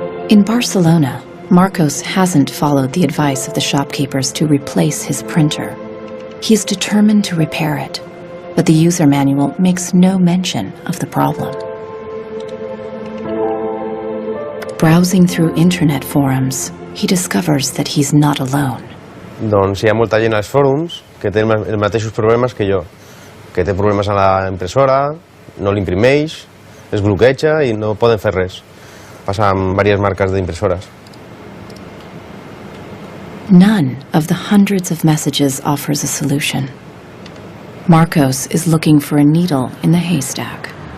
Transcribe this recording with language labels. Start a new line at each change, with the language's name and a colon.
English: In Barcelona, Marcos hasn't followed the advice of the shopkeepers to replace his printer. He is determined to repair it, but the user manual makes no mention of the problem. Browsing through internet forums, he discovers that he's not alone.
Catalan: Doncs hi ha molta gent als fòrums que té els mateixos problemes que jo, que té problemes a la impressora, no l'imprimeix, es bloqueja i no poden fer res. Passa amb diverses marques d'impressores.
English: None of the hundreds of messages offers a solution. Marcos is looking for a needle in the haystack.